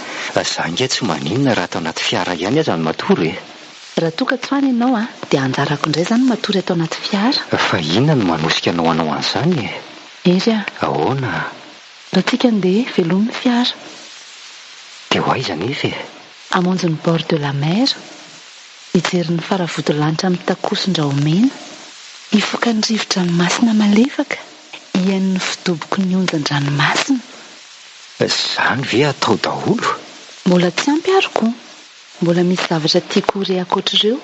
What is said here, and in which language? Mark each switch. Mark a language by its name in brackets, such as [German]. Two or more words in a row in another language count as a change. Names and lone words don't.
[Malagasy] Zange tsy maninona raha atao anaty fiara ihany aza ny matory. Raha toa ka tsy hoany ianao dia anjarako indray izany matory atao anaty fiara. Fa inona no manosika anao hanao an'izany e? Ery a, Ahoana? raha tsika andeha velomin'ny fiara. Dia ho aiza nefa e? Hamonjy ny [French] bord de la mer, [Malagasy] hijery ny faravodilanitra amin'ny takoson-drahomena, hifoka ny rivo-dranomasina malefaka, hihaino ny fidoboko ny onjan-dranomasina. Zany ve atao daholo? Mbola tsy ampy ary koa. Mbola misy zavatra tiako hore ankoatr'ireo.